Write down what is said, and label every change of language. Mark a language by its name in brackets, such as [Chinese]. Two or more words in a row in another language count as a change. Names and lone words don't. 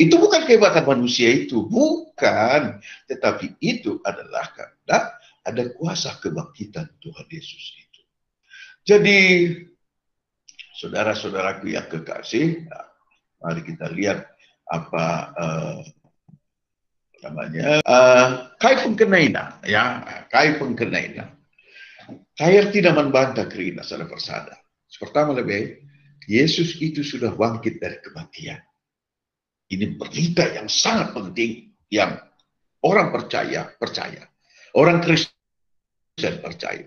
[Indonesian] Itu bukan kehebatan manusia itu, bukan. Tetapi itu adalah karena ada kuasa kebangkitan Tuhan Yesus itu. Jadi, saudara-saudaraku yang kekasih, mari kita lihat apa namanya, [Batak Karo] kai pengkenaina, ya, kai pengkenaina. Kaya tidak membantah kerina saudara persada. [Indonesian] Pertama lebih, Yesus itu sudah bangkit dari kematian. Ini berita yang sangat penting yang orang percaya. Orang Kristen percaya.